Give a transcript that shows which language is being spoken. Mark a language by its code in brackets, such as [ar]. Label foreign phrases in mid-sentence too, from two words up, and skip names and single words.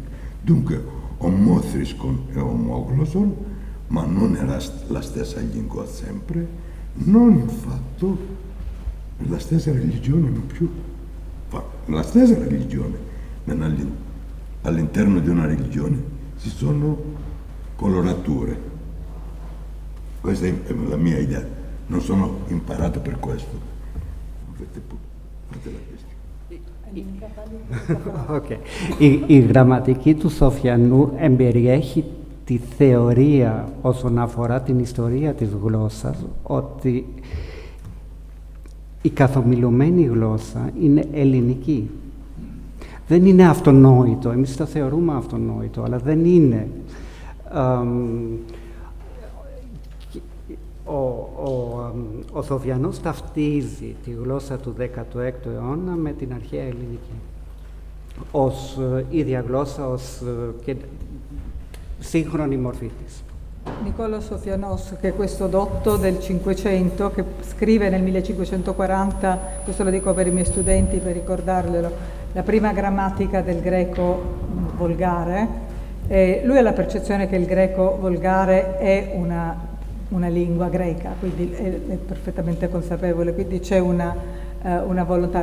[it] Dunque, omothriskon e omogloson, ma non era la stessa lingua sempre, non infatti la stessa religione non più. La stessa religione, all'interno di una religione ci sono colorature. Questa è la mia idea, non sono imparato per questo. Okay. [el] Η γραμματική του Σοφιανού εμπεριέχει τη θεωρία όσον αφορά την ιστορία της γλώσσας, ότι η καθομιλωμένη γλώσσα είναι ελληνική. Δεν είναι αυτονόητο, εμείς το θεωρούμε αυτονόητο, αλλά δεν είναι. Ο Σοφιανός ταυτίζει τη γλώσσα του 16ου αιώνα με την αρχαία ελληνική. Ως ίδια γλώσσα, ως και σύγχρονη μορφή της. [it] Niccolò Sofianos, che è questo dotto del Cinquecento, che scrive nel 1540, questo lo dico per i miei studenti per ricordarglielo, la prima grammatica del greco volgare. Lui ha la percezione che il greco volgare è una lingua greca, quindi è perfettamente consapevole, quindi c'è una volontà.